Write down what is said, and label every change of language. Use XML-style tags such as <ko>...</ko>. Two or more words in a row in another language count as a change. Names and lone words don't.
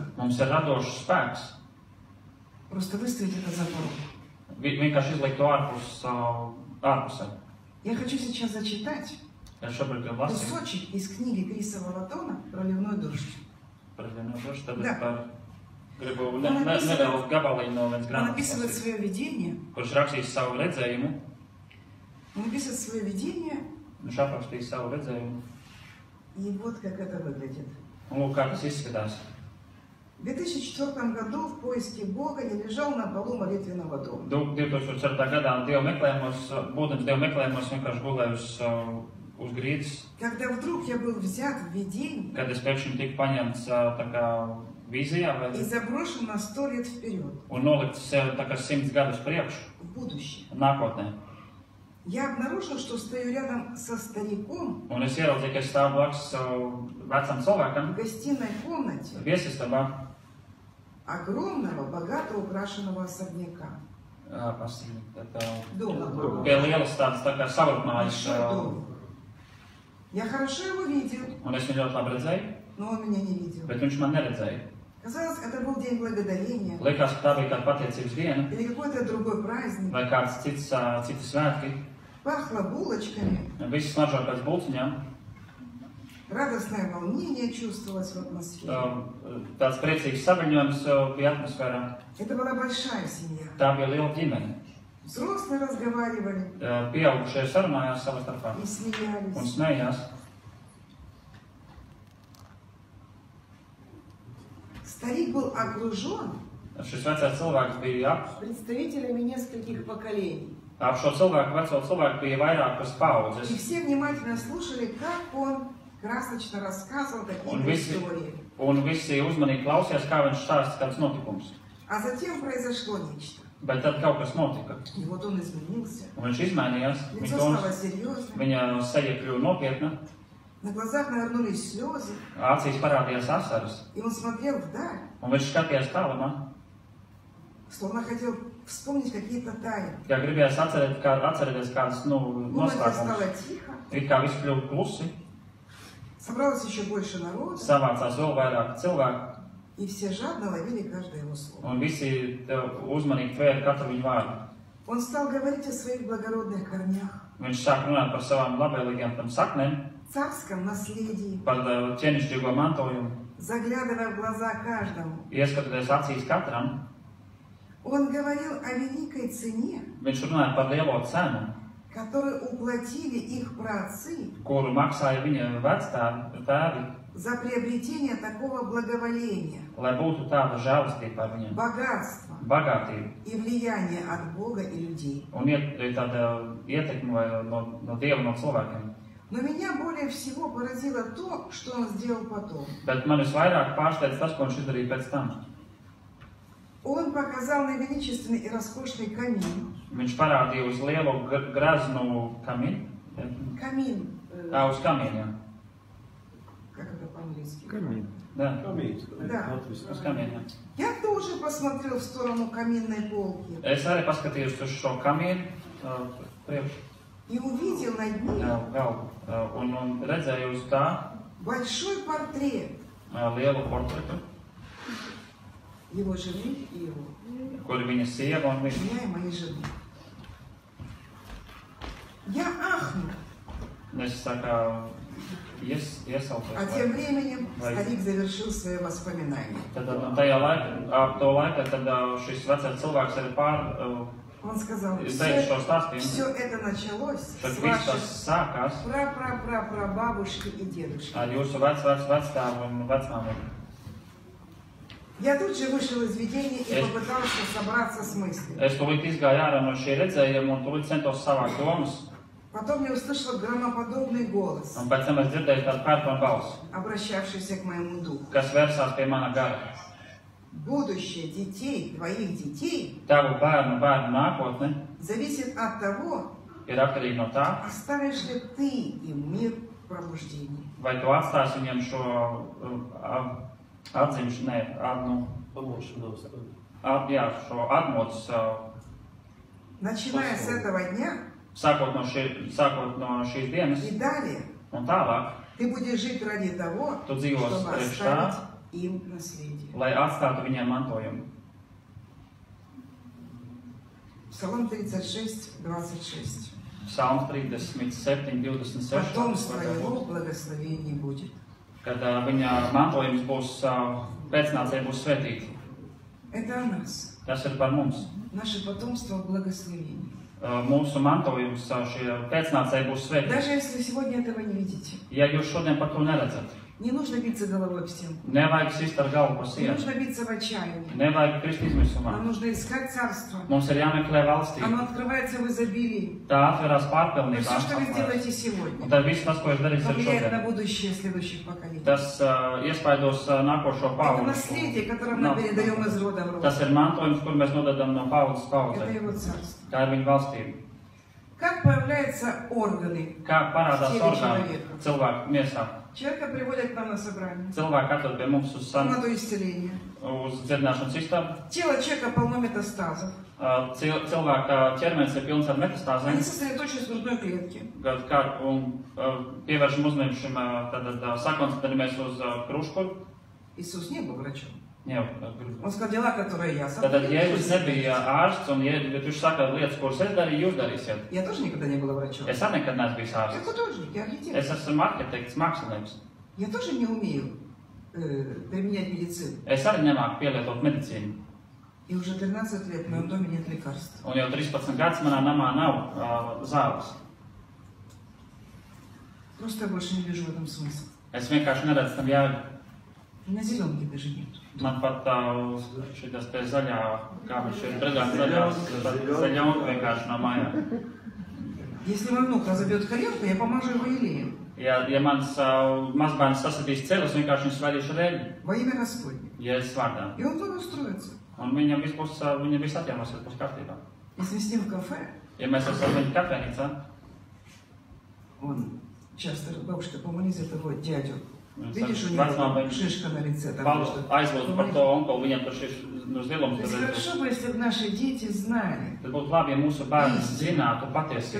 <lv>mums ir radošs spēks.</lv> <ru>Просто выставить это за порог.</ru> <lv>Vienkārši izlikt to ārpusē.</lv> <ru>Я хочу сейчас зачитать</ru> <lv>Es šobrīd jau lasīju.</lv> <ru>кусочек из книги Криса Волотона «Проливной дождь».</ru> <lv>Tad gribu nelielu gabaliņu no vienas</lv> <ru>Он</ru> <lv>grāmatas,</lv> <ru>описывает свое видение.</ru> <lv>kurš rakstīs savu redzējumu.</lv> <ru>Он описывает свое видение,</ru> <lv>Viņš aprakstīs savu redzējumu.</lv> <ru>и вот как это выглядит.</ru> <lv>Un lūk, kā tas izskatās.</lv> <ru>В 2004 году в поиске Бога я лежал на полу молитвенного дома.</ru> <lv>2004. gadā būdams Dieva meklējumos, vienkārši gulēju uz grīdas.</lv> <ru>Когда вдруг я был взят в видение</ru> <lv>Kad es pēkšņi tiku paņemts tā kā vīzijā</lv> <ru>и заброшен на 100 лет вперед,</ru> <lv>un nolikts sev tā kā 100 gadus priekšu,</lv> <ru>в будущее.</ru> <lv>nākotnē.</lv> <ru>Я обнаружил, что стою рядом со стариком</ru> <lv>Un es ieraudzīju, ka es stāvu blakus savu vecam cilvēkam</lv> <ru>в гостиной комнате</ru> <lv>viesistabā.</lv> <ru>огромного, богато украшенного особняка. Дома.</ru> <lv>Pie lielas tādas tā kā savrupmājas.</lv> <ru>Большой дом. Я хорошо его видел,</ru> <lv>Un es viņu ļoti labi redzēju,</lv> <ru>но он меня не видел.</ru> <lv>bet viņš man neredzēja.</lv> <ru>Казалось, это был день благодарения</ru> <lv>Likās, ka tā bija kāda pateicības diena,</lv> <ru>или какой-то другой праздник.</ru> <lv>vai kāds cits svētki.</lv> <ru>Пахло булочками,</ru> <lv>Visi smaržo pēc bulciņām.</lv> <ru>радостное волнение чувствовалось в атмосфере.</ru> <lv>Tāds priecīgs saviņojums bija atmosfērā.</lv> <ru>Это была большая семья.</ru> <lv>Tā bija liela ģimene.</lv> <ru>Взрослые разговаривали</ru> <lv>Pieaugušie sarunājās savā starpā</lv> <ru>и</ru> <lv>un</lv> <ru>смеялись.</ru> <lv>smējās.</lv> <ru>Старик был окружен</ru> <lv>Šis vecais cilvēks bija</lv> <ru>представителями нескольких поколений.</ru> <lv>ap šo cilvēku, veco cilvēku bija vairākas</lv> <ru>И</ru> <lv>paudzes.</lv> <ru>все внимательно слушали, как он красочно рассказывал</ru> <lv>Un</lv> <ru>какие-то</ru> <lv>visi,</lv> <ru>истории.</ru> <lv>un visi uzmanīgi klausījās, kā viņš stāsta kādus notikumus.</lv> <ru>А затем произошло нечто.</ru> <lv>Bet tad kaut kas notika.</lv> <ru>И вот он изменился.</ru> <lv>Un viņš izmainījās.</lv> <ru>Лицо стало серьезным.</ru> <lv>Viņa seja kļuva nopietna.</lv> <ru>На глазах навернулись слезы.</ru> <lv>Acīs parādījās asaras.</lv> <ru>И он смотрел вдаль,</ru> <lv>Un viņš skatījās tālumā.</lv> <ru>словно хотел вспомнить какие-то тайны.</ru> <lv>Kā gribējās atcerēties kādas</lv> <ru>В комнате стало</ru> <lv>noslēpumus.</lv> <ru>тихо.</ru> <lv>It kā viss kļuva klusi.</lv> <ru>Собралось еще больше народа.</ru> <lv>Savācās vēl vairāk cilvēku.</lv> <ru>И все жадно ловили каждое его слово.</ru> <lv>Un visi uzmanīgi tvēra katru viņu vārdu.</lv> <ru>Он стал говорить о своих благородных корнях,</ru> <lv>Viņš sāk runāt par savām labvēlīgām tam saknēm,</lv> <ru>царском наследии,</ru> <lv>par ķēnišķīgo mantojumu,</lv> <ru>заглядывая в глаза каждому.</ru> <lv>ieskatoties acīs katram.</lv> <ru>Он говорил о великой цене,</ru> <lv>Viņš runāja par lielo cenu,</lv> <ru>которую уплатили их праотцы</ru> <lv>kuru maksāja viņa vectēvi,</lv> <ru>за приобретение такого благоволения,</ru> <lv>lai būtu tāda žēlastība par viņiem,</lv> <ru>богатства</ru> <lv>bagātība</lv> <ru>и влияния от Бога и людей.</ru> <lv>un tāda ietekme no Dieva, no cilvēkiem.</lv> <ru>Но меня более всего поразило то, что он сделал потом.</ru> <lv>Bet man visvairāk pārsteidz tas, ko viņš izdarīja pēc tam.</lv> <ru>Он показал на величественный и роскошный камин.</ru> <lv>Viņš parādīja uz lielu graznu kamīnu.</lv> <ru>Камин.</ru> <lv>Uz kamīniem.</lv> <ru>Как это по-английски? Камин. Да. Да.</ru> <lv>Uz kamīniem.</lv> <ru>Я тоже посмотрел в сторону каминной полки</ru> <lv>Es arī paskatījos uz šo kamīnu priekš.</lv> <ru>и увидел над ним</ru> <lv>Un redzēju uz tā</lv> <ru>большой портрет</ru> <lv>lielu portretu,</lv> <ru>его жены и его.</ru> <lv>kur viņa sieva un viņa.</lv> <ru>Меня и моей жены. Я ахнул.</ru> <lv>Es tā kā iesaukos.</lv> <ru>А тем временем старик завершил свои воспоминания.</ru> <lv>Tad tajā laikā, ap to laikā, tad šis vecais cilvēks arī</lv> <ru>Он сказал,</ru> <lv>izteica šo stāstījumu.</lv> <ru>все это началось</ru> <lv>Tad</lv> <ru>с</ru> <lv>viss tas</lv> <ru>ваших</ru> <lv>sākās</lv> <ru>прабабушки и дедушки.</ru> <lv>ar jūsu vectēvu un vecmāmu.</lv> <ru>Я тут же вышел из видения и попытался собраться с мыслями.</ru> <lv>Es tūlīt izgāju ārā no šī redzējuma un tūlīt centos savākt domas.</lv> <ru>Потом я услышал громоподобный голос,</ru> <lv>Un pēc tam es dzirdēju tādu pērkonu balsi,</lv> <ru>обращавшийся к моему духу.</ru> <lv>kas vērsās pie mana gara.</lv> <ru>Будущее детей, твоих детей,</ru> <lv>Tavu bērnu nākotne</lv> <ru>зависит от того,</ru> <lv>ir atkarīga no tā,</lv> <ru>оставишь ли ты им мир пробуждения.</ru> <lv>vai tu atstāsi viņam šo šo atmodas.</lv> <ru>Начиная с этого дня,</ru> <lv>sākot no šīs dienas,</lv> <ru>и далее,</ru> <lv>un tālāk,</lv> <ru>ты будешь жить ради того,</ru> <lv>tu dzīvos</lv> <ru>чтобы</ru> <lv>priekš tā,</lv> <ru>оставить им наследие.</ru> <lv>lai atstātu viņiem mantojumu.</lv> <ru>Псалом 36, 26.</ru> <lv>Psalms 37, 26.</lv> <ru>Потомство его благословение будет.</ru> <lv>Kad viņa mantojums būs, pēcnācēji būs svētīti.</lv> <ru>Это о нас.</ru> <lv>Tas ir par mums.</lv> <ru>Наше потомство благословение.</ru> <lv>Mūsu mantojums, šie pēcnācēji būs svētīti.</lv> <ru>Даже если сегодня этого не видите.</ru> <lv>Ja jūs šodien par to neredzat,</lv> <ru>Не нужно биться головой об стенку.</ru> <lv>nevajag sist ar galvu pa</lv> <ru>Не</ru> <lv>sienu,</lv> <ru>нужно биться в отчаянии.</ru> <lv>nevajag krist izmisumā.</lv> <ru>Нам нужно искать царство.</ru> <lv>Mums ir jāmeklē valstība.</lv> <ru>Оно открывается в изобилии.</ru> <lv>Tā atverās</lv> <ru>Но</ru> <lv>pārpilnībā.</lv> <ru>все, что вы</ru> <lv>Un</lv> <ru>сделаете сегодня,</ru> <lv>tad viss tas, ko jūs darīsiet</lv> <ru>повлияет на</ru> <lv>šodien,</lv> <ru>будущее следующих поколений.</ru> <lv>tas iespaidos nākošo</lv> <ru>Это</ru> <lv>paudzi.</lv> <ru>наследие, которое мы передаем из рода в род.</ru> <lv>Tas ir mantojums, kur mēs nododam no paudzes</lv> <ru>Это</ru> <lv>paudzei.</lv> <ru>его царство.</ru> <lv>Tā ir viņa valstība.</lv> <ru>Как появляются органы</ru> <lv>Kā parādās Sieviete orgāni</lv> <ru>человека.</ru> <lv>cilvēku miesā.</lv> <ru>Человека приводят к нам на собрание.</ru> <lv>Cilvēki atved pie mums uz</lv> <ru>На то исцеление.</ru> <lv>dziedināšanas istabu.</lv> <ru>Тело человека полно метастазов.</ru> <lv>Cilvēka ķermenis ir pilns ar</lv> <ru>Они</ru> <lv>metastāzēm.</lv> <ru>сосредоточены в грудной клетке.</ru> <lv>Un pievēršam uzmanību šim, tad sakoncentrējamies uz kruškuru.</lv> <ru>Иисус не был врачом.</ru> <lv>Jā,</lv> <ru>Он сказал, дела, которые я</ru> <lv>Tātad, ja jūs nebija ārsts un ja viņš saka lietas, kuras es darīju, jūs darīsiet.</lv> <ru>Я тоже никогда не была врачом.</ru> <lv>Es arī nekad neesmu bijis</lv> <ru>Я</ru> <lv>ārsts.</lv> <ru>художник, я архитектор.</ru> <lv>Es esmu arhitekts, mākslinieks.</lv> <ru>Я тоже не умею применять медицину.</ru> <lv>Es arī nemāku pielietot medicīnu.</lv> <ru>И уже 13 лет в моем доме нет лекарств.</ru> <lv>Un jau 13 gadus manā namā nav zāles.</lv> <ru>Просто я больше не вижу в этом смысла.</ru> <lv>Es vienkārši neredzu tam jēgu.</lv> <ru>У меня зеленки даже нет.</ru> <lv>Man pat šitas te zaļā, kā viņš ir brigāns zaļā un vienkārši nav mājā.</lv> <ru>Если мой внук разобьет коленку, я помажу его елеем.</ru> <lv>Ja mans mazbērns sasitīs ceļus, vienkārši viņš svaidīšu reļi.</lv> <ru>Во имя Господне.</ru> <lv>Jēzus vārdā.</lv> <ru>И он благоустроится.</ru> <lv>Un viņa viss atjaunosies, būs kārtībā.</lv> <ru>Если мы с ним в кафе,</ru> <lv>Ja mēs esam viņa kafejnīcā,</lv> <ru>он часто, бабушка, помолись за того дядю.</ru> <lv>un</lv> <ru>Видишь, у него шишка на лице. Там что-то.</ru> <lv>aizlūdzu par to onkolu, viņam tur šis zilums.</lv> <ru>То есть хорошо бы, если бы наши дети знали,</ru> <lv>Tad būtu labi, ja mūsu bērni zinātu patiesību,</lv>